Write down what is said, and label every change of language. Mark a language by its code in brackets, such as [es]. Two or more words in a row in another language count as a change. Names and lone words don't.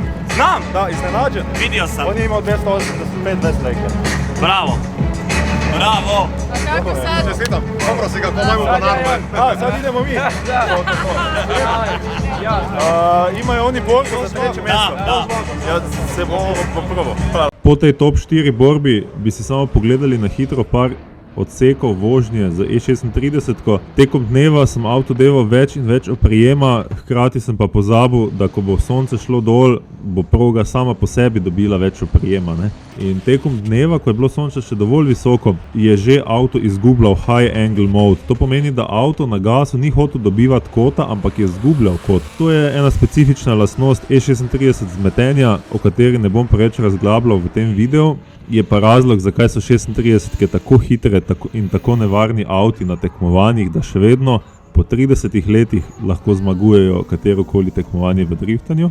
[hr] Znam! Da, iznenađen. Vidio sam! On je imao 285 bez treke. Bravo! Bravo! A kako sad? Čestitam, dobro si ga ko majmu bananu. A, sad idemo mi. Imaju oni borbu za treće mjesto. Da. Ja se poprvo. [sl] Po tej top 4 borbi bi si samo pogledali na hitro par odsekov vožnje z E36. Tekom dneva sem avto delal več in več oprijema, hkrati sem pa pozabil, da ko bo sonce šlo dol, bo proga sama po sebi dobila več oprijema. Ne? In tekom dneva, ko je bilo sonce še dovolj visoko, je že avto izgubljal [en] high angle mode. [sl] To pomeni, da avto na gasu ni hotel dobivati kota, ampak je izgubljal kot. To je ena specifična lastnost E36 zmetenja, o kateri ne bom preveč razglabljal v tem videu. Je pa razlog, zakaj so 36-ke tako hitre in tako nevarni avti na tekmovanjih, da še vedno po 30 letih lahko zmagujejo katerokoli tekmovanje v driftanju.